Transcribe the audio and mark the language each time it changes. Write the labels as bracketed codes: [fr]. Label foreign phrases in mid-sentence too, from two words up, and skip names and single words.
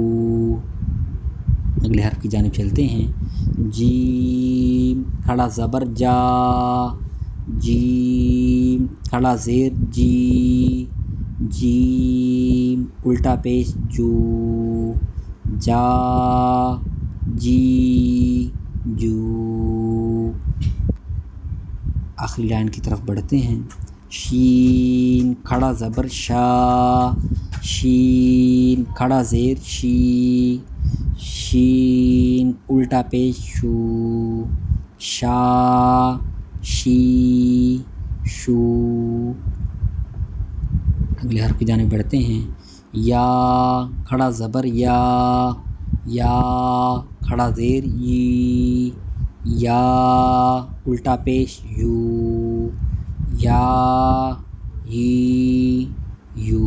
[ur] اگلے حرف کی جانب چلتے ہیں. جیم کھڑا زبر جا، جیم کھڑا زیر جی، جیم الٹا پیش جو، جا جی جو. آخری لائن کی طرف بڑھتے ہیں. شین کھڑا زبر شا، شین کھڑا زیر شی، شین الٹا پیش شو، شا شی شو. اگلے حرف کی جانب بڑھتے ہیں. یا کھڑا زبر یا، یا کھڑا زیر یی، یا الٹا پیش یو، یا ہی یو.